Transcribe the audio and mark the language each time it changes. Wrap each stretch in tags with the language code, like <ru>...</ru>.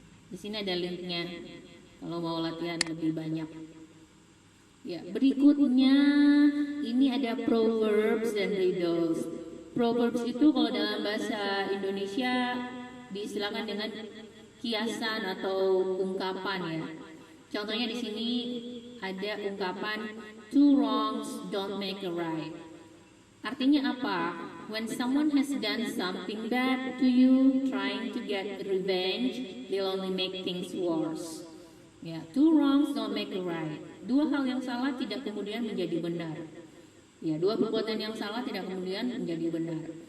<id>Di sini ada linknya kalau mau latihan lebih banyak. Ya, berikutnya ini ada proverbs dan riddles. Proverbs itu kalau dalam bahasa Indonesia diistilahkan dengan kiasan atau ungkapan ya. Contohnya di sini ada ungkapan</id> <en>two wrongs don't make a right.</en> <id>Artinya apa?</id> <en>When someone has done something bad to you, trying to get revenge, they'll only make things worse. Ya, two wrongs don't make a right.</en> <id>Dua hal yang salah tidak kemudian menjadi benar. Ya, dua perbuatan yang salah tidak kemudian menjadi benar.</id>